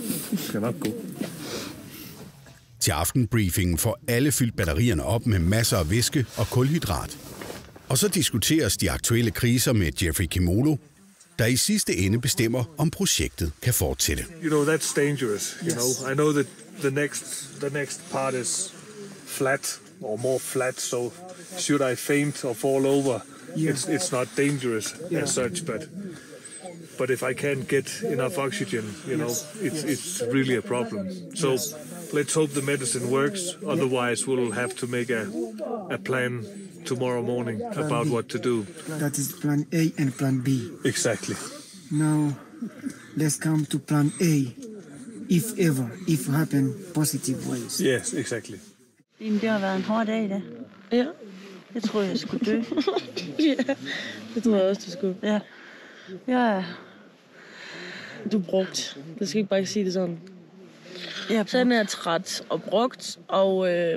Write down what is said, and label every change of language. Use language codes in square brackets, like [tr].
[da] Det skal nok gå. Til aftenbriefingen får alle fyldt batterierne op med masser af væske og kulhydrat. Og så diskuteres de aktuelle kriser med Jeffrey Kimolo, der i sidste ende bestemmer, om projektet kan fortsætte. [en] You know, that's dangerous. You know, I know that the next part is flat or more flat, so should I faint or fall over, it's not dangerous as such, but if I can't get enough oxygen, you know, it's really a problem. So let's hope the medicine works. Otherwise, we'll have to make a plan tomorrow morning about what to do. That is plan A and plan B. Exactly. Now, let's come to plan A, if happen positive ways. Yes, exactly. [da] Det har været en hård dag i dag. Ja. Jeg troede, jeg skulle dø. Ja, det tror jeg også, du skulle. Ja. Ja. Du er brugt. Du skal ikke bare sige det sådan. Jeg Sådan er træt og brugt, og...